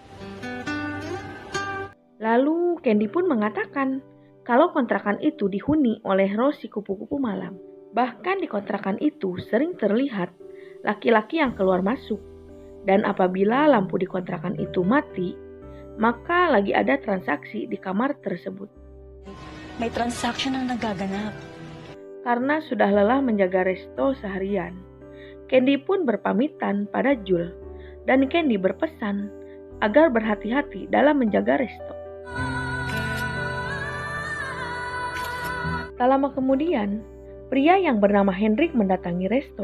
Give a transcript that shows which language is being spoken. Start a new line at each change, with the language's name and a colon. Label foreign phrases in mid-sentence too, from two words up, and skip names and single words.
Indonesian: Lalu Candy pun mengatakan kalau kontrakan itu dihuni oleh Rose si kupu-kupu malam. Bahkan di kontrakan itu sering terlihat laki-laki yang keluar masuk. Dan apabila lampu di kontrakan itu mati, maka lagi ada transaksi di kamar tersebut.
Filipino: May transaction ang nagaganap.
Indonesian: Karena sudah lelah menjaga resto seharian, Candy pun berpamitan pada Jul. Dan Candy berpesan agar berhati-hati dalam menjaga resto. Tak lama kemudian, pria yang bernama Hendrik mendatangi resto.